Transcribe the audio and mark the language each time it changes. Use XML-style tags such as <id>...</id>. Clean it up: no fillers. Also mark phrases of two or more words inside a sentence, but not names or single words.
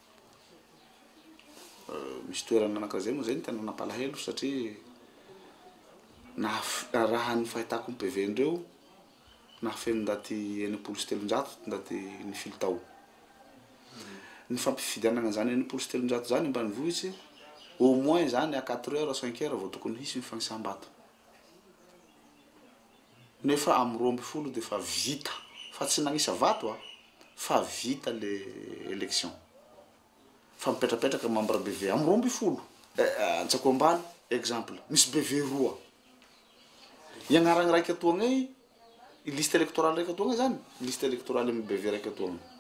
<mg>misy toerana anankiray moa zay ny tena nampalahelo satria raha ny fahitako ny BV ndreo nafeno ndaty 700 ndaty ny filo tao ny fampifidianana zany 700 zany ambanivohitsy</mg> <fr>au moins</fr> <mg>zany</mg> <fr>à 4 heures 5 heures</fr> <mg>vao tokony hisy ny fagnisam-bato nefa amin'ny 12 de fa vita fa tsy nagnisa vato fa vita</mg> <fr>le élection</fr> <mg>fa mipetrapetraka membre BV amin'ny 12 antsako ambany exemple misy BV roa iagnaragny raiky atoagnay</mg> <fr>liste électorale</fr> <mg>raiky atoagnay zany</mg> <fr>liste électorale</fr> <mg>amin'ny BV raiky atoagnay</mg>